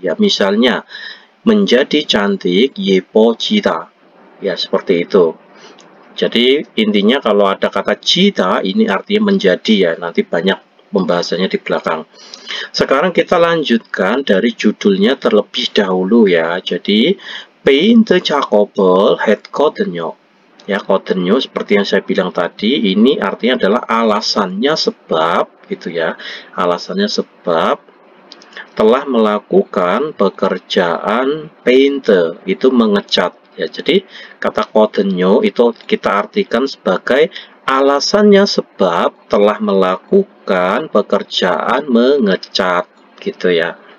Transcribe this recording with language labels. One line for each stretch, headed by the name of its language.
Indonesian: Ya, misalnya menjadi cantik, yepo jita. Ya, seperti itu. Jadi intinya kalau ada kata jita, ini artinya menjadi ya. Nanti banyak pembahasannya di belakang. Sekarang kita lanjutkan dari judulnya terlebih dahulu ya.
Korean: Jadi 페인트 작업을 했거든요.
Indonesian: Ya, kodenyo seperti yang saya bilang tadi, ini artinya adalah alasannya sebab gitu ya. Alasannya sebab telah melakukan pekerjaan painter, itu mengecat ya. Jadi kata kodenyo itu kita artikan sebagai alasannya sebab telah melakukan pekerjaan mengecat gitu ya.